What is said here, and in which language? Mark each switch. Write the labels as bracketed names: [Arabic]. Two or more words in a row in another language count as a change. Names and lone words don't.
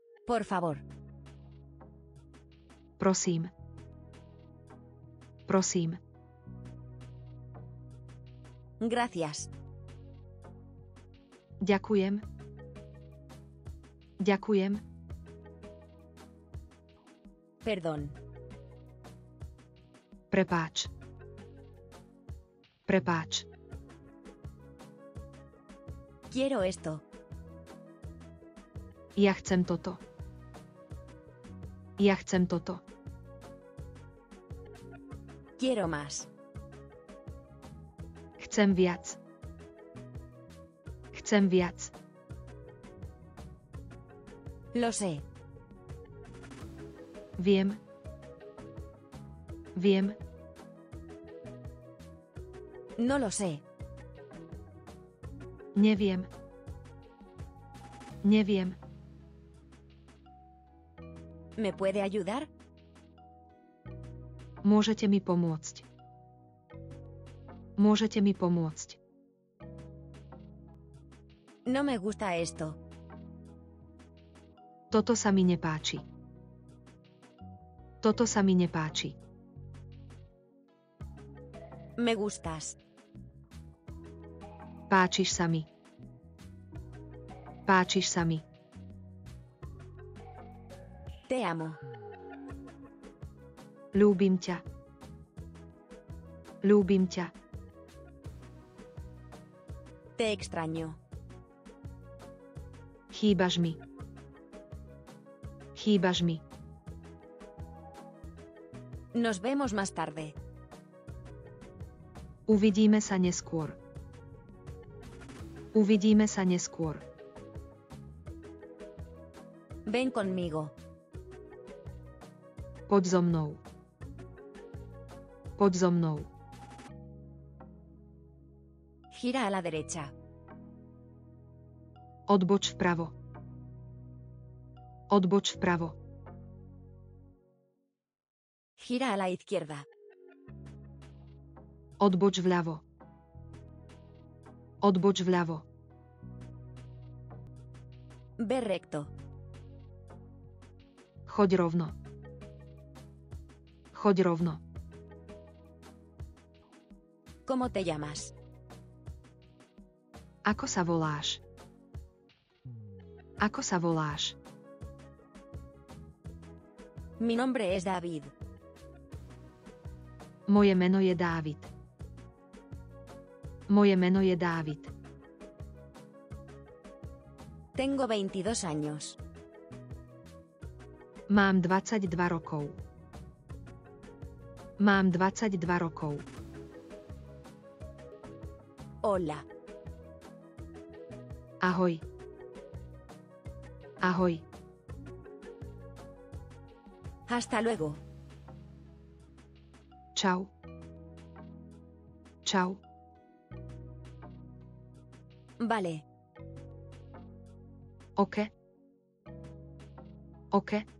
[Spanish] Por favor. [Slovak] Prosím. Prosím. [Spanish] Gracias. [Slovak] Ďakujem. Ďakujem. [Spanish] Perdón. [Slovak] Prepáč. Prepáč. [Spanish] Quiero esto. [Slovak] Ja chcem toto. Ja chcem toto. [Spanish] Quiero más. [Slovak] Chcem viac. Chcem viac. [Spanish] Lo sé. [Slovak] Viem. Viem. [Spanish] No lo sé. [Slovak] Neviem. Neviem. [Spanish] ¿Me puede ayudar? [Slovak] Môžete mi pomôcť. Môžete mi pomôcť. [Spanish] No me gusta esto. [Slovak] Toto sa mi nepáči. Toto sa mi nepáči. [Spanish] Me gustas. [Slovak] Páčiš sa mi. Páčiš sa mi. [Spanish] Te amo. [Slovak] Ľúbim ťa. Ľúbim ťa. [Spanish] Te extraño. [Slovak] Chýbaš mi. Chýbaš mi. [Spanish] Nos vemos más tarde. [Slovak] Uvidíme sa neskôr. Uvidíme sa neskôr. [Spanish] Ven conmigo. [Slovak] Poď so mnou. Poď so mnou. [Spanish] Gira a la derecha. [Slovak] Odboč vpravo. Odboč vpravo. [Spanish] Gira a la izquierda. [Slovak] Odboč vľavo. Odboč vľavo. [Spanish] Ve recto. [Slovak] Choď rovno. Choď rovno. [Spanish] ¿Cómo te llamas? [Slovak] Ako sa voláš? Ako sa voláš? [Spanish] Mi nombre es David. [Slovak] Moje meno je Dávid. Moje meno je Dávid. [Spanish] Tengo 22 años. [Slovak] Mám 22 rokov. Mám 22 rokov. [Spanish] Hola. [Slovak] Ahoj. Ahoj. [Spanish] Hasta luego. [Slovak] Čau. Čau. [Spanish] Vale. [Slovak] OK. OK.